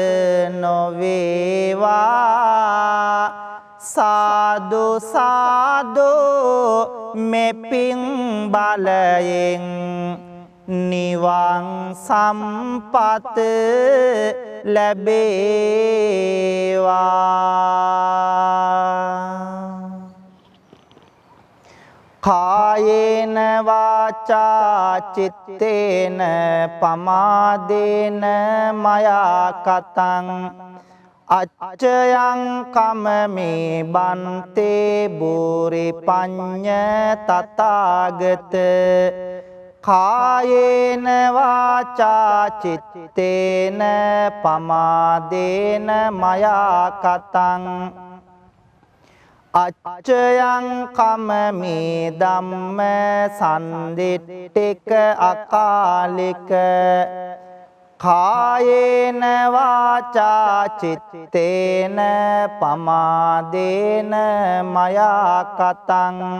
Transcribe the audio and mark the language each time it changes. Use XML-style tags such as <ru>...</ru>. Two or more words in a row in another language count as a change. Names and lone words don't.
<si>නොවේවා සාදු සාදු මෙපින් බලයෙන් නිවන් සම්පත ලැබේවා</si> <pi>කායේන වාචා චිත්තේන පමාදේන මයා කතං අච්චයං කමමේ බන්තේ බෝරි පඤ්ඤ තථාගත කායේන වාචා චිත්තේන පමාදේන මයා කතං අච්චයං කමමේ ධම්ම සන්දිට්ඨික අකාලික කායේන වාචා චිත්තේන පමාදේන මයා කතං</pi>